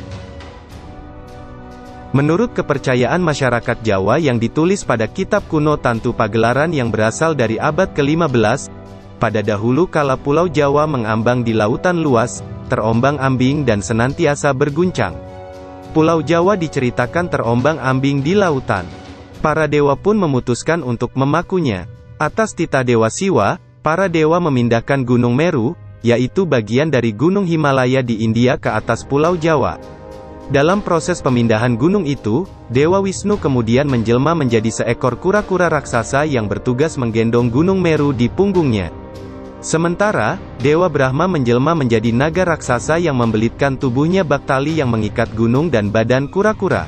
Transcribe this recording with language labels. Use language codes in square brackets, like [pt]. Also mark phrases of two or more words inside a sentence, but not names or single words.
[id] Menurut kepercayaan masyarakat Jawa yang ditulis pada kitab kuno Tantu Pagelaran yang berasal dari abad ke-15, pada dahulu kala Pulau Jawa mengambang di lautan luas, terombang-ambing dan senantiasa berguncang. Pulau Jawa diceritakan terombang-ambing di lautan. Para dewa pun memutuskan untuk memakunya. Atas titah Dewa Siwa, para dewa memindahkan Gunung Meru, yaitu bagian dari Gunung Himalaya di India ke atas Pulau Jawa. Dalam proses pemindahan gunung itu, Dewa Wisnu kemudian menjelma menjadi seekor kura-kura raksasa yang bertugas menggendong Gunung Meru di punggungnya. Sementara, Dewa Brahma menjelma menjadi naga raksasa yang membelitkan tubuhnya bak tali yang mengikat gunung dan badan kura-kura.